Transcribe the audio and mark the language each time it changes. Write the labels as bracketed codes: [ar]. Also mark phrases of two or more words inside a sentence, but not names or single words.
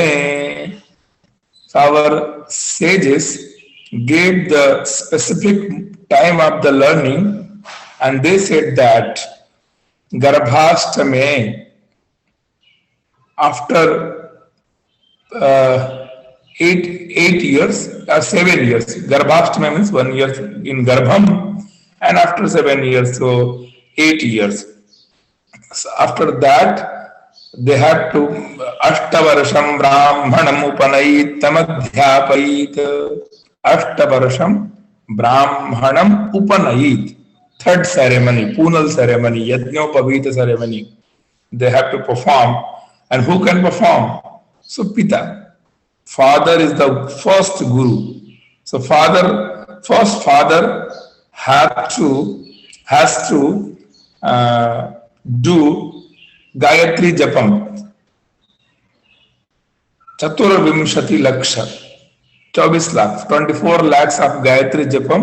[en] So our sages gave the specific time of the learning, and they said that Garbhashtame, after 8 years or 7 years, Garbhashtame means 1 year in Garbham, and after 7 years, so 8 years. So after that, they had to [sa] अष्टवर्षं ब्राह्मणम् उपनयीत तमध्यापयीत. अष्टवर्षं ब्राह्मणम् उपनयीत. [en] Third ceremony, Punal ceremony, Yajnopavita ceremony, they have to perform. And who can perform? So Pita, father is the first guru. So first father has to do Gayatri Japam, [sa] चतुर्विंशति लक्ष, [en] 24 lakhs, 24 lakhs of Gayatri Japam.